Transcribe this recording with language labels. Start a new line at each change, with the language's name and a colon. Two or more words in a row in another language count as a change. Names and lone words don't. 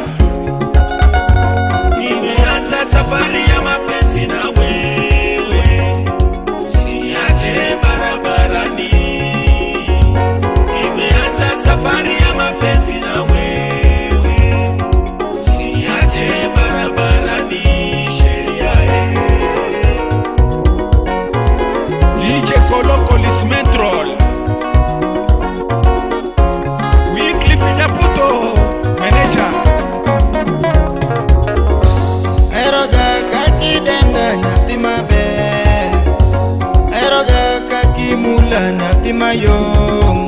Swahili: nimeanza safari ya mapenzi na wewe, siache barabarani. Nimeanza safari ya mapenzi na wewe, siache barabarani. Sheria DJ Koloko Lismentrol. Wycliffe Nyaputo Manager.
Luo (Kenya and Tanzania): Eroga kaki denda nyati mabe. Eroga kaki mula nyati mayong.